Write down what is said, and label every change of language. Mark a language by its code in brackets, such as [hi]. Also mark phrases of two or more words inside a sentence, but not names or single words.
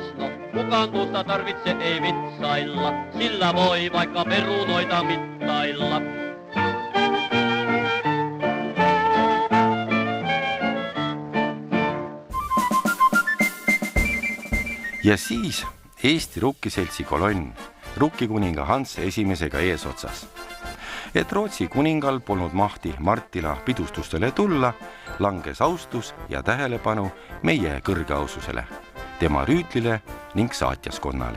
[fi] No, kukaan tuosta tarvitse ei vitsailla, sillä voi vaikka perunoita mittailla. [et] Ja siis Eesti rukkiseltsi kolonn rukkikuninga Hans esimesega eesotsas. Et Rootsi kuningal polnud mahti Marttila pidustustele tulla, langes austus ja tähelepanu meie kõrgeaususele, tema rüütlile ning saatjaskonnale.